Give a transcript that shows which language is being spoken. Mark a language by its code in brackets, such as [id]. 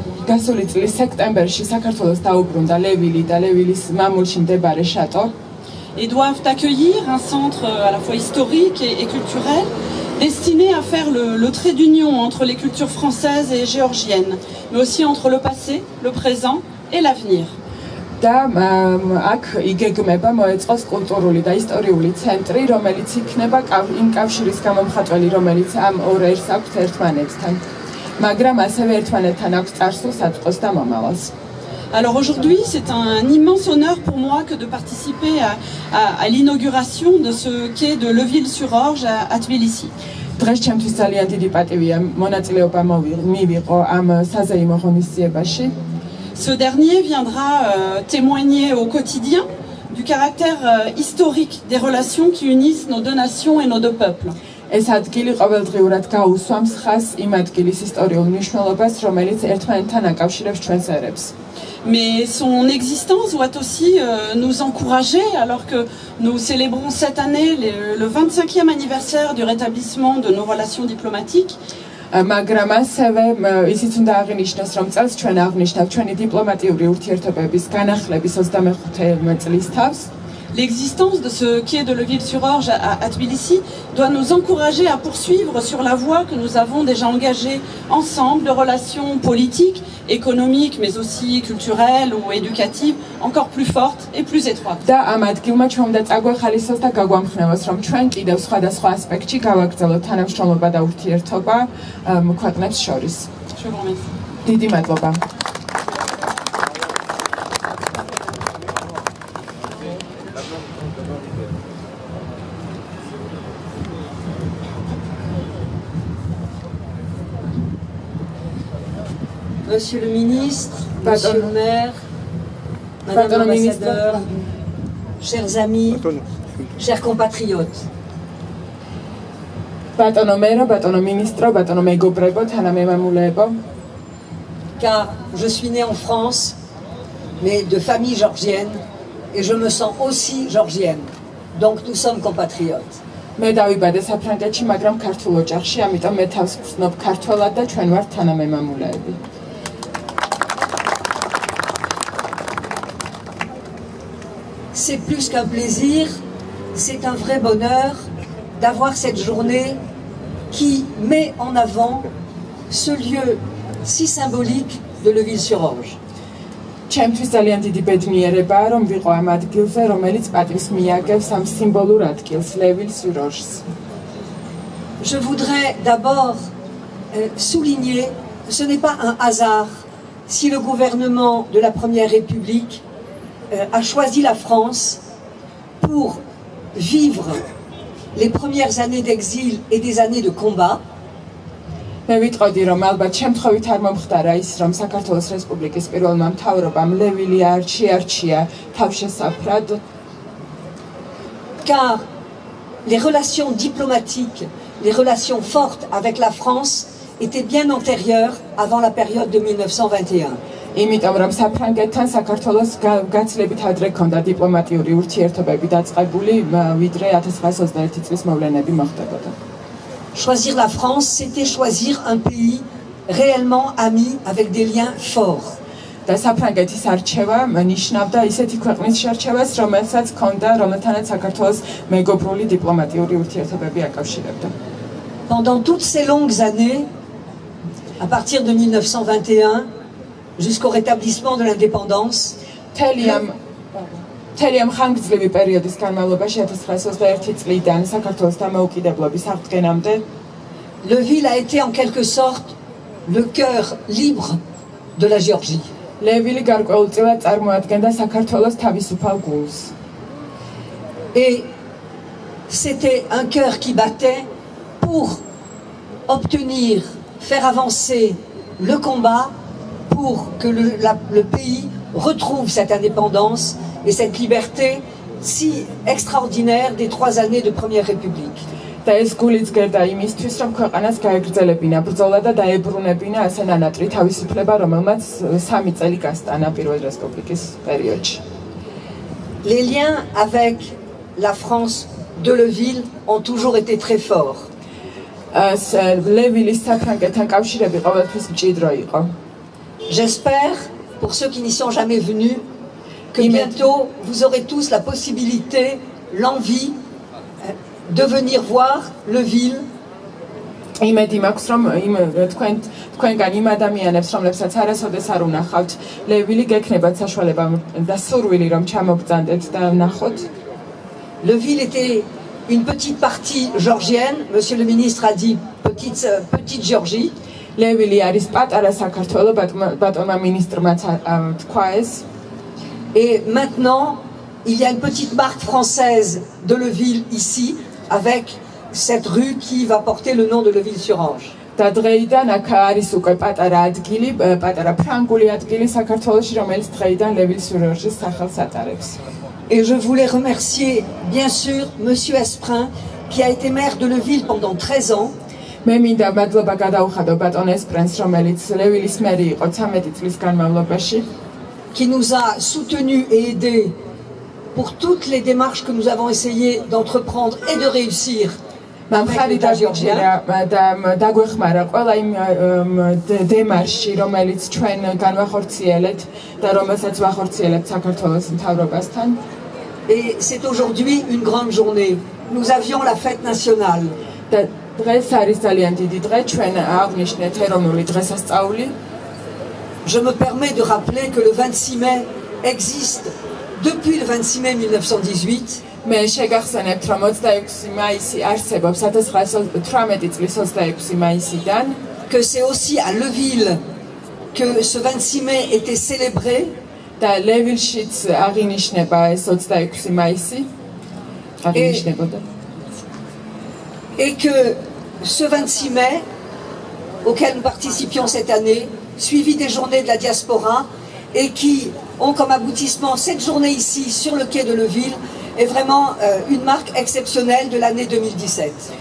[ka] გასული წლის სექტემბერში საქართველოს დაუბრუნდა ლევილი და ლევილის მამულში მდებარე შატო. [fr] Et doivent accueillir un centre à la fois historique et culturel destiné à faire le trait d'union entre les cultures françaises et géorgiennes, mais aussi entre le passé, le présent et l'avenir. [ka] და აქ იგეგმება მოეწყოს კულტურული და ისტორიული ცენტრი, რომელიც იქნება იმ კავშირის გამომხატველი, რომელიც ამ ორ ერს აქვს ერთმანეთთან. მაგრამ ასევე ერთმანეთთან აქვს წარსულს, ატყოს და მომავალს. [fr] Alors aujourd'hui, c'est un immense honneur pour moi que de participer à l'inauguration de ce quai de Leville-sur-Orge à Tbilissi. [ka] დღეს ჩემთვის ძალიან დიდი პატივია მონაწილეობა მივიღო ამ საზეიმო ღონისძიებაში. [fr] Ce dernier viendra témoigner au quotidien du caractère historique des relations qui unissent nos deux nations et nos deux peuples. [ka] ეს ადგილი ყოველდღიურად გაუსვამს ხაზს იმ ადგილის ისტორიულ მნიშვნელობას, რომელიც ერთმანეთთან აკავშირებს ჩვენს ერებს. [fr] Mais son existence doit aussi nous encourager, alors que nous célébrons cette année le 25e anniversaire du rétablissement de nos relations diplomatiques. [ka] მაგრამ ასევე ისიც უნდა აღინიშნოს, რომ წელს ჩვენ აღნიშნავთ ჩვენი დიპლომატიური ურთიერთობების განახლების 25 წლის თავს. [fr] L'existence de ce quai de Leville-sur-Orge à Tbilissi doit nous encourager à poursuivre sur la voie que nous avons déjà engagée ensemble de relations politiques, économiques, mais aussi culturelles ou éducatives encore plus fortes et plus étroites. [ka] და ამ ადგილმა ჩვენ უნდა წაგვეხალისოს და გაგვამხნევოს, რომ ჩვენ კიდევ სხვადასხვა ასპექტში გავაგრძელოთ თანამშრომლობა და ურთიერთობა ქვეყნებს შორის. [fr] Je vous remercie. [ka] დიდი მადლობა. [fr] Monsieur le ministre, Monsieur le maire, Madame l'ambassadeur, chers amis, chers compatriotes. [ka] ბატონო მერო, ბატონო მინისტრო, ბატონო მეგობრებო, თანამემამულეებო. [fr] Car je suis née en France, mais de famille georgienne, et je me sens aussi georgienne. Donc nous sommes compatriotes. [ka] მე დავიბადე საფრანგეთში, მაგრამ ქართულ ოჯახში, ამიტომ მე თავს ვცნობ ქართველად და ჩვენ ვართ თანამემამულეები. [fr] C'est plus qu'un plaisir, c'est un vrai bonheur d'avoir cette journée qui met en avant ce lieu si symbolique de Leville-sur-Orge. [ka] ჩემთვის ძალიან დიდი ბედნიერებაა, რომ ვიყო ამ ადგილზე, რომელიც პატივს მიაგებს ამ სიმბოლურ ადგილს, ლევილ-სიურ-ორჟს. [fr] Je voudrais d'abord souligner que ce n'est pas un hasard si le gouvernement de la Première République a choisi la France pour vivre les premières années d'exil et des années de combat, [ka] მე ვიტყოდი რომ ალბათ შემთხვევით არ მომხდარა ის რომ საქართველოს რესპუბლიკის პირველმა მთავრობამ ლევილი არჩია თავშესაფრად [fr] car les relations diplomatiques, les relations fortes avec la France étaient bien antérieures avant la période de 1921. [ka] იმიტომ რომ საფრანგეთთან საქართველოს გაცილებით ადრე ჰქონდა დიპლომატიური ურთიერთობები დაწყებული ვიდრე 1921 წლის მოვლენები მოხდებოდა. [fr] Choisir la France, c'était choisir un pays réellement ami avec des liens forts. [ka] და საფრანგეთის არჩევა ნიშნავდა ისეთი ქვეყნის შერჩევას, რომელსაც ჰქონდა, რომელთანაც საქართველოს მეგობრული დიპლომატიური ურთიერთობები აკავშირებდა. [fr] Pendant toutes ces longues années, à partir de 1921, jusqu'au rétablissement de l'indépendance, [ka] მთელი ამ ხანგრძლივი პერიოდის განმავლობაში 1921 წლიდან საქართველოს დამოუკიდებლობის აღდგენამდე [fr] le Ville a été en quelque sorte le cœur libre de la Géorgie. [ka] ლევილი გარკვეულწილად წარმოადგენდა საქართველოს თავისუფალ გულს. [fr] Et c'était un cœur qui battait pour obtenir, faire avancer le combat pour que le pays retrouve cette indépendance et cette liberté si extraordinaire des 3 années de Première République. [ka] და ეს გულიც გერდა იმისთვის, რომ ქვეყანას გაეგრძელებინა ბრძოლა და დაებრუნებინა ასე ნანატრი თავისუფლება, რომელმაც 3 წელი გასტანა პირველ რესპუბლიკის პერიოდში. [fr] Les liens avec la France de Leville ont toujours été très forts. [ka] ლევილის საფრანგეთთან კავშირები ყოველთვის მჭიდრო იყო. [fr] J'espère, pour ceux qui n'y sont jamais venus, que bientôt vous aurez tous la possibilité, l'envie de venir voir Leville. [ka] იმედი მაქვს რომ თქვენგან იმ ადამიანებს რომლებსაც არასოდეს არ უნახავთ ლევილი გექნებათ საშუალება და სურვილი რომ ჩამოგწანდეთ და ნახოთ. [fr] Leville était une petite partie georgienne, monsieur le ministre a dit petite Géorgie. [ka] ლევილი არის პატარა საქართველო, ბატონმა მინისტრმაც თქვა ეს. [fr] Et maintenant, il y a une petite marque française de Leville ici, avec cette rue qui va porter le nom de Leville-sur-Orge. [ka] და დღეიდან აქ არის უკვე პატარა ადგილი, პატარა ფრანგული ადგილი საქართველოში, რომელიც დღეიდან ლევილ-sur-ორჟის სახელს ატარებს. [fr] Et je voulais remercier, bien sûr, monsieur Esprin, qui a été maire de Leville pendant 13 ans. [ka] მე მინდა მადლობა გადაუხადო ბატონ ესპრენს, რომელიც ლევილის მერი იყო 13 წლის განმავლობაში. [fr] Qui nous a soutenus et aidés pour toutes les démarches que nous avons essayé d'entreprendre et de réussir avec l'État géorgien. [ka] დაგვეხმარა ყველა იმ დემარში, რომელიც ჩვენ განვახორციელეთ და რომელსაც ვახორციელებთ საქართველოს მთავრობასთან. [fr] Et c'est aujourd'hui une grande journée. Nous avions la fête nationale. [ka] და დღეს არის ძალიან დიდი დღე, ჩვენ აღვნიშნეთ ეროვნული დღესასწაული. [fr] Je me permets de rappeler que le 26 mai existe depuis le 26 mai 1918. [ka] მე შეგახსენებთ, რომ 26 მაისი არსებობს 1918 წლის 26 მაისიდან. [fr] Que c'est aussi à Leville que ce 26 mai était célébré. [ka] და ლევილშიც აღინიშნება ეს 26 მაისი. აღინიშნებოდა. [fr] Et que ce 26 mai, auquel nous participions cette année, suivi des journées de la diaspora, et qui ont comme aboutissement cette journée ici, sur le quai de Leville, est vraiment une marque exceptionnelle de l'année 2017.